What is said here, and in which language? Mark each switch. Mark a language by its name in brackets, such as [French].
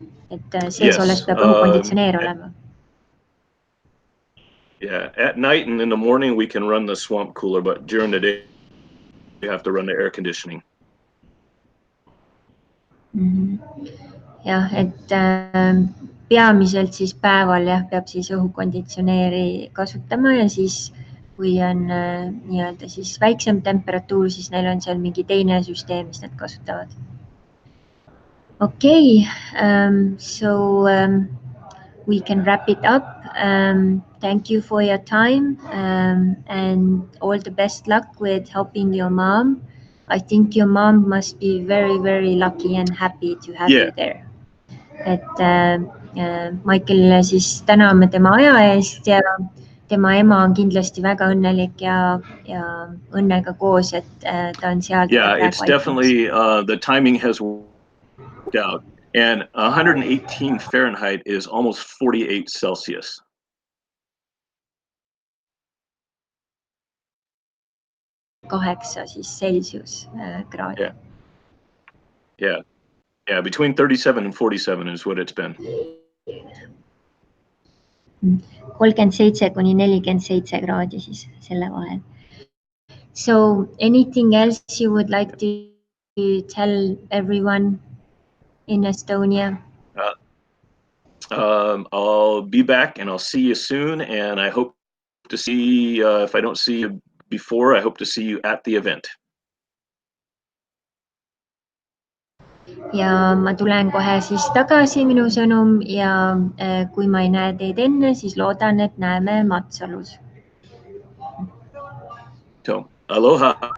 [Estonian] Et sees olles peab õhukonditsioneer olema. [English] Yeah, at night and in the morning we can run the swamp cooler, but during the day you have to run the air conditioning. [Estonian] Jah, et peamiselt siis päeval peab siis õhukonditsioneeri kasutama ja siis kui on nii-öelda siis väiksem temperatuur, siis neil on seal mingi teine süsteem, mis nad kasutavad. [English] Okay, so we can wrap it up. Thank you for your time and all the best luck with helping your mom. I think your mom must be very, very lucky and happy to have you there. [Estonian] Et Michaelile siis täname tema aja eest ja tema ema on kindlasti väga õnnelik ja õnnega koos, et ta on seal. [English] Yeah, it's definitely, the timing has worked out. And 118 Fahrenheit is almost 48 Celsius. [Estonian] Kaheksa siis Celsius kraadi. [English] Yeah, between 37 and 47 is what it's been. [Estonian] 37 kuni 47 kraadi siis selle vahel. [English] So anything else you would like to tell everyone in Estonia? I'll be back and I'll see you soon, and I hope to see, if I don't see you before, I hope to see you at the event. [Estonian] Ja ma tulen kohe siis tagasi, minu sõnum, ja kui ma ei näe teid enne, siis loodan, et näeme Matsalus. [English] So, aloha.